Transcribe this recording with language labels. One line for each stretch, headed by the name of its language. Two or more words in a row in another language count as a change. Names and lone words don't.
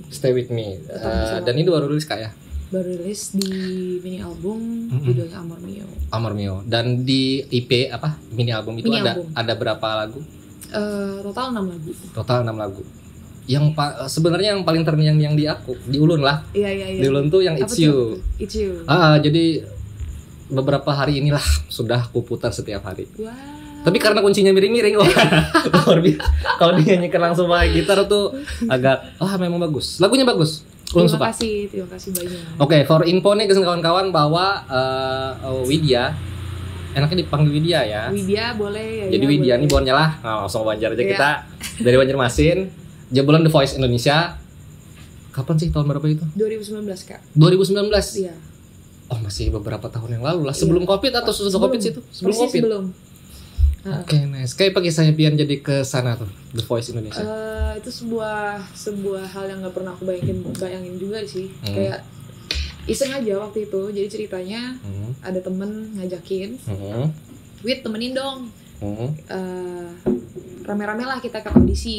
Indonesian: Stay With Me. Dan ini baru rilis Kak ya? Baru rilis di mini album, judulnya Amor Mio. Amor Mio. Dan di IP apa? Mini album itu Mini ada berapa lagu? Total 6 lagu. Total 6 lagu. Yang sebenarnya yang paling terngiang yang di Ulun lah. Iya. Di Ulun tuh yang It's You. It's You. Jadi beberapa hari inilah sudah kuputar setiap hari. Wow. Tapi karena kuncinya miring-miring, luar biasa. Kalau dinyanyikan langsung pakai gitar tuh agak, memang bagus. Lagunya bagus. Terima kasih banyak. Oke,
English: for info
Indonesian: nih kawan-kawan bahwa Widya enaknya dipanggil Widya ya. Widya boleh ya. Jadi ya, Widya boleh. nih Bonnya lah. Nah, langsung wawancara aja Iya. kita dari Banjarmasin. Jebolan The Voice Indonesia. Kapan sih, tahun berapa itu? 2019 Kak. 2019. Iya. Oh, masih beberapa tahun yang lalu lah. Sebelum Covid atau sesudah Covid sih itu? Sebelum Persis Covid. sebelum. Oke, nice. Kayak apa kisahnya Pian jadi ke sana tuh, The Voice Indonesia? Itu sebuah hal yang nggak pernah aku bayangin juga sih. Kayak iseng aja waktu itu. Jadi ceritanya ada temen ngajakin, Wid temenin dong. Rame-rame lah kita ke audisi.